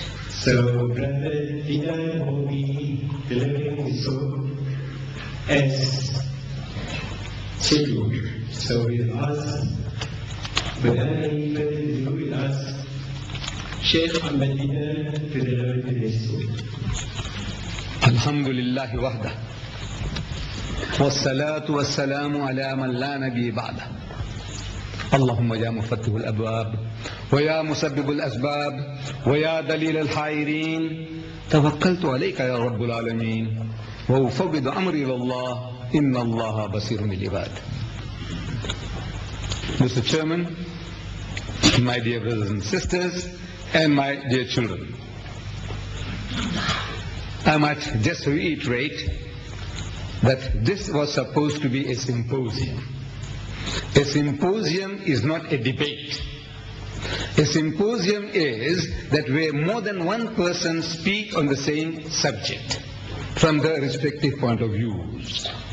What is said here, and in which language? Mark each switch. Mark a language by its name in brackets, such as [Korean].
[English] So Brother Dina will be delivering his soul as scheduled. So we'll ask, without any further ado, we'll ask Sheikh Ahmed Dina to deliver today's soul. [Arabic] الحمد لله وحده والصلاة والسلام على من لا نبي بعده اللهم يا مفتح الأبواب ويا مسبب الأسباب ويا دليل الحائرين توكلت عليك يا رب العالمين وأفوض أمري إلى الله إن الله بصير بالعباد. [English] Mr. Chairman, my dear brothers and sisters, and my dear children, I might just reiterate that this was supposed to be a symposium. A symposium is not a debate. A symposium is that where more than one person speak on the same subject from their respective point of views.